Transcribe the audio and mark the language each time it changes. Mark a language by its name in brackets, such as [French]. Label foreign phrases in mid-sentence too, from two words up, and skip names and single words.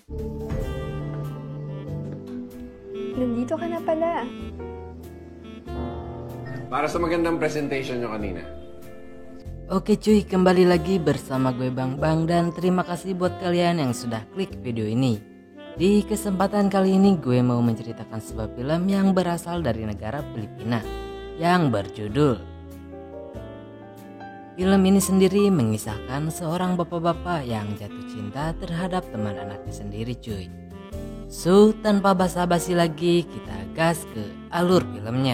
[Filipino] Nandito ka na pala. Para sa magandang presentation nyo kanina. [Indonesian] Oke cuy, kembali lagi bersama gue Bang Bang dan terima kasih buat kalian yang sudah klik video ini. Di kesempatan kali ini gue mau menceritakan sebuah film yang berasal dari negara Filipina yang berjudul. Film ini sendiri mengisahkan seorang bapak-bapak yang jatuh cinta terhadap teman anaknya sendiri cuy. So, tanpa basa-basi lagi kita gas ke alur filmnya.